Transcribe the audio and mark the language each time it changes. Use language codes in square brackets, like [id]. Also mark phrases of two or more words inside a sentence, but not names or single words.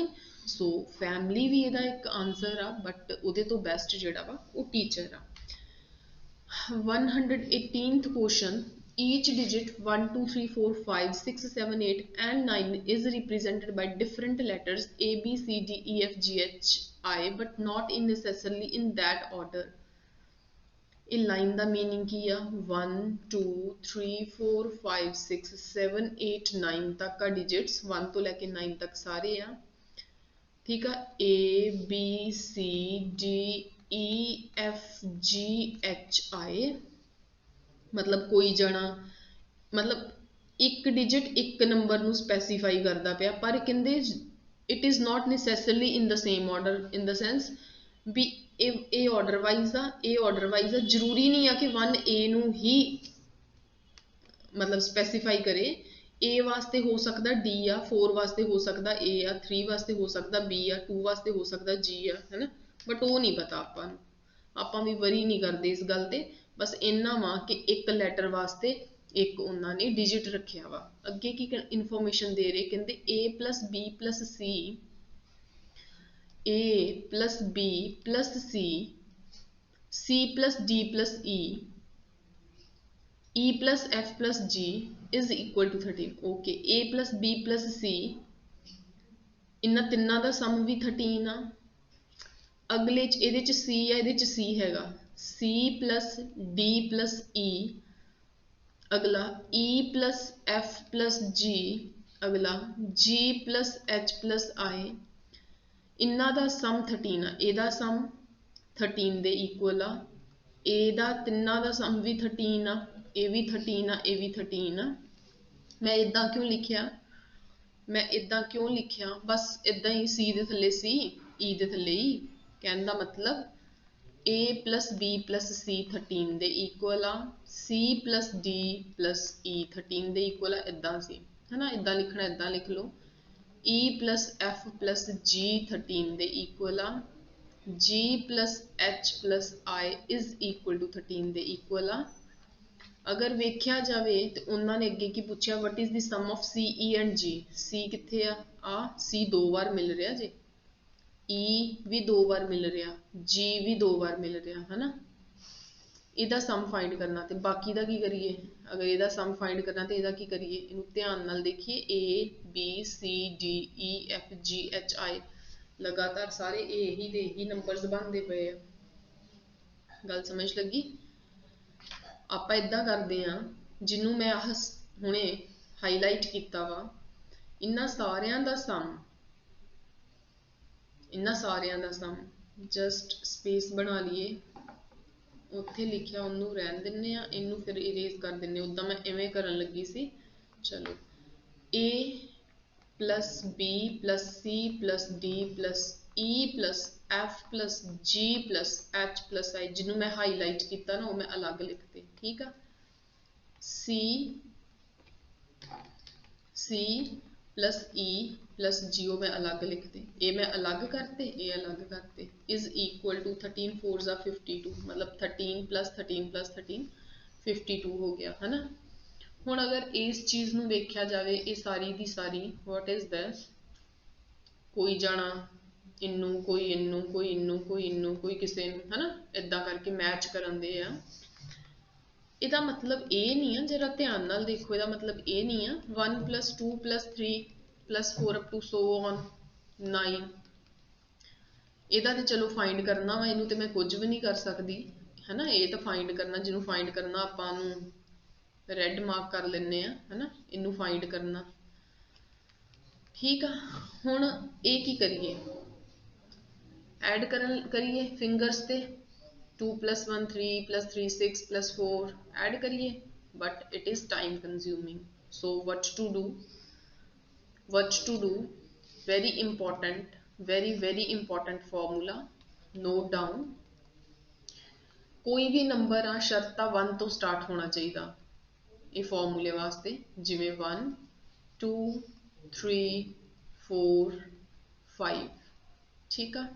[pa] ਸੋ ਫੈਮਿਲੀ ਵੀ ਇਹਦਾ ਇੱਕ ਆਨਸਰ ਆ, ਬਟ ਉਹਦੇ ਤੋਂ ਬੈਸਟ ਜਿਹੜਾ ਵਾ ਉਹ ਟੀਚਰ ਆ। [en] 118th question, each digit 1 2 3 4 5 6 7 8 and 9 is represented by different letters A B C D E F G H I but not in necessarily in that order। [pa] ਇਹ ਲਾਈਨ ਦਾ ਮੀਨਿੰਗ ਕੀ ਆ, 1 2 3 4 5 6 7 8 9 ਤੱਕ ਆ ਡਿਜਿਟਸ, 1 ਤੋਂ ਲੈ ਕੇ 9 ਤੱਕ ਸਾਰੇ ਆ, ਠੀਕ ਆ, [en] A B C D E F G H I, [pa] ਮਤਲਬ ਕੋਈ ਜਣਾ ਮਤਲਬ ਇੱਕ ਡਿਜਿਟ ਇੱਕ ਨੰਬਰ ਨੂੰ ਸਪੈਸੀਫਾਈ ਕਰਦਾ ਪਿਆ, ਪਰ ਕਹਿੰਦੇ [en] it is not necessarily in the same order in the sense [pa] ਵੀ ਇਹ [en] order wise [pa] ਆ, ਇਹ [en] order wise [pa] ਆ, ਜ਼ਰੂਰੀ ਨਹੀਂ ਆ ਕਿ 1A ਨੂੰ ਹੀ ਮਤਲਬ ਸਪੈਸੀਫਾਈ ਕਰੇ, A ਵਾਸਤੇ ਹੋ ਸਕਦਾ D ਆ, 4 ਵਾਸਤੇ ਹੋ ਸਕਦਾ A ਆ, 3 ਵਾਸਤੇ ਹੋ ਸਕਦਾ B ਆ, 2 ਵਾਸਤੇ ਹੋ ਸਕਦਾ G ਆ, ਹੈ ਨਾ, ਬਟ ਉਹ ਨਹੀਂ ਪਤਾ ਆਪਾਂ ਨੂੰ, ਆਪਾਂ ਵੀ ਵਰੀ ਨਹੀਂ ਕਰਦੇ ਇਸ ਗੱਲ ਤੇ, ਬਸ ਇੰਨਾ ਵਾ ਕਿ ਇੱਕ ਲੈਟਰ ਵਾਸਤੇ ਇੱਕ ਉਹਨਾਂ ਨੇ ਡਿਜਿਟ ਰੱਖਿਆ ਵਾ। ਅੱਗੇ ਕੀ ਇਨਫੋਰਮੇਸ਼ਨ ਦੇ ਰਹੇ, ਕਹਿੰਦੇ [en] A plus B plus C, A plus B plus C, C plus D plus E, E plus F plus G is equal to 13। Okay, A plus B plus C, [pa] ਇਹਨਾਂ ਤਿੰਨਾਂ ਦਾ ਸਮ ਵੀ 13 ਆ। ਅਗਲੇ 'ਚ ਇਹਦੇ 'ਚ C ਆ, ਇਹਦੇ 'ਚ C ਹੈਗਾ, [en] C plus D plus E, ਅਗਲਾ E plus F plus G, ਅਗਲਾ G plus H plus I, [pa] ਇਹਨਾਂ ਦਾ ਸਮ 13 ਆ, ਇਹਦਾ ਸਮ 13 ਦੇ ਇਕੁਅਲ ਆ, ਇਹਦਾ ਤਿੰਨਾਂ ਦਾ ਸਮ ਵੀ 13 ਆ, ਇਹ ਵੀ 13 ਆ, ਇਹ ਵੀ 13 ਆ। ਮੈਂ ਇੱਦਾਂ ਕਿਉਂ ਲਿਖਿਆ, ਮੈਂ ਇੱਦਾਂ ਕਿਉਂ ਲਿਖਿਆ, ਬਸ ਇੱਦਾਂ ਹੀ C ਦੇ ਥੱਲੇ C, E ਦੇ ਥੱਲੇ E, ਕਹਿਣ ਦਾ ਮਤਲਬ [en] A plus B plus C [pa] 13 ਦੇ ਇਕੁਅਲ ਆ, [en] C plus D plus E [pa] 13 ਦੇ ਇਕੁਅਲ ਆ, ਇੱਦਾਂ ਸੀ, ਹੈ ਨਾ, ਇੱਦਾਂ ਲਿਖਣਾ, ਇੱਦਾਂ ਲਿਖ ਲਓ, [en] E plus F plus G 13 [pa] ਦੇ ਇਕੁਅਲ ਆ, [en] G plus H plus I is equal to 13 [pa] ਦੇ ਇਕੁਅਲ ਆ। ਅਗਰ ਵੇਖਿਆ ਜਾਵੇ ਤੇ ਉਹਨਾਂ ਨੇ ਅੱਗੇ ਕੀ ਪੁੱਛਿਆ, [en] what is the sum of C, E and G, [pa] C ਕਿੱਥੇ ਆ, C 2 ਵਾਰ ਮਿਲ ਰਿਹਾ ਜੇ, E ਵੀ 2 ਵਾਰ ਮਿਲ ਰਿਹਾ, G ਵੀ 2 ਵਾਰ ਮਿਲ ਰਿਹਾ, ਹਨਾ, ਇਹਦਾ ਸਮ ਫਾਈਂਡ ਕਰਨਾ, ਤੇ ਬਾਕੀ ਦਾ ਕੀ ਕਰੀਏ, ਅਗਰ ਇਹਦਾ ਸਮ ਫਾਈਂਡ ਕਰਨਾ ਤੇ ਇਹਦਾ ਕੀ ਕਰੀਏ, ਇਹਨੂੰ ਧਿਆਨ ਨਾਲ ਦੇਖੀਏ, [en] A B C D E F G H I, [pa] ਲਗਾਤਾਰ ਸਾਰੇ ਇਹੀ ਦੇ ਇਹੀ ਨੰਬਰਸ ਬਣਦੇ ਪਏ ਆ, ਗੱਲ ਸਮਝ ਲੱਗੀ। ਆਪਾਂ ਏਦਾਂ ਕਰਦੇ ਆ, ਜਿਹਨੂੰ ਮੈਂ ਆਹ ਹੁਣੇ ਹਾਈਲਾਈਟ ਕੀਤਾ ਵਾ, ਇਹਨਾਂ ਸਾਰਿਆਂ ਦਾ ਸਮ, ਇਹਨਾਂ ਸਾਰਿਆਂ ਦਾ ਸਮ, [en] just space [pa] ਬਣਾ ਲਈਏ, ਉੱਥੇ ਲਿਖਿਆ ਉਹਨੂੰ ਰਹਿਣ ਦਿੰਦੇ ਆ, ਇਹਨੂੰ ਫਿਰ ਇਰੇਜ਼ ਕਰ ਦਿੰਦੇ, ਉੱਦਾਂ ਮੈਂ ਇਵੇਂ ਕਰਨ ਲੱਗੀ ਸੀ। ਚਲੋ, [en] A plus B plus C plus D plus E plus F plus G plus H plus I, [pa] ਜਿਹਨੂੰ ਮੈਂ ਹਾਈਲਾਈਟ ਕੀਤਾ ਨਾ ਉਹ ਮੈਂ ਅਲੱਗ ਲਿਖਤੇ, ਠੀਕ ਆ, [en] C plus E plus G [pa] ਉਹ ਮੈਂ ਅਲੱਗ ਲਿਖਤੇ, ਇਹ ਮੈਂ ਅਲੱਗ ਕਰਤੇ, ਇਹ ਅਲੱਗ ਕਰਤੇ, [en] is equal to 13 4s are 52, [pa] ਮਤਲਬ [en] 13 plus 13 plus 13 [pa] 52 ਹੋ ਗਿਆ, ਹਨਾ। ਹੁਣ ਅਗਰ ਇਸ ਚੀਜ਼ ਨੂੰ ਵੇਖਿਆ ਜਾਵੇ, ਇਹ ਸਾਰੀ ਦੀ ਸਾਰੀ [en] what is this, [pa] ਕੋਈ ਜਾਣਾ ਇਹਨੂੰ, ਕੋਈ ਇਹਨੂੰ, ਕੋਈ ਇਹਨੂੰ, ਕੋਈ ਇਹਨੂੰ, ਕੋਈ ਕਿਸੇ ਨੂੰ, ਹਨਾ, ਏਦਾਂ ਕਰਕੇ ਮੈਚ ਕਰਨ ਦੇ ਆ। ਇਹਦਾ ਮਤਲਬ ਇਹ ਨਹੀਂ ਆ, ਜਰਾ ਧਿਆਨ ਨਾਲ ਦੇਖੋ, ਇਹਦਾ ਮਤਲਬ ਇਹ ਨਹੀਂ ਆ 1 + 2 + 3 + 4 [en] up to so on [pa] 9, ਇਹਦਾ ਤੇ ਚਲੋ ਫਾਈਂਡ ਕਰਨਾ ਵਾ, ਇਹਨੂੰ ਤੇ ਮੈਂ ਕੁਝ ਵੀ ਨਹੀਂ ਕਰ ਸਕਦੀ ਹੈ ਨਾ। ਇਹ ਤਾਂ ਫਾਈਂਡ ਕਰਨਾ, ਜਿਹਨੂੰ ਫਾਈਂਡ ਕਰਨਾ ਆਪਾਂ ਨੂੰ ਰੈੱਡ ਮਾਰਕ ਕਰ ਲੈਂਦੇ ਆ, ਹੈ ਨਾ, ਇਹਨੂੰ ਫਾਈਂਡ ਕਰਨਾ। ਠੀਕ ਆ, ਹੁਣ ਇਹ ਕੀ ਕਰੀਏ, ਐਡ ਕਰੀਏ ਫਿੰਗਰਸ ਤੇ 2 + 1 3 + 3 6 + 4 ਐਡ ਕਰੀਏ, [en] but it is time consuming, so what to do, very important, very important formula, note down। [pa] ਕੋਈ ਵੀ ਨੰਬਰ ਆ ਸ਼ਰਤ ਆ 1 ਤੋਂ ਸਟਾਰਟ ਹੋਣਾ ਚਾਹੀਦਾ ਇਹ ਫਾਰਮੂਲੇ ਵਾਸਤੇ, ਜਿਵੇਂ 1 2 3 4 5, ਠੀਕ ਆ।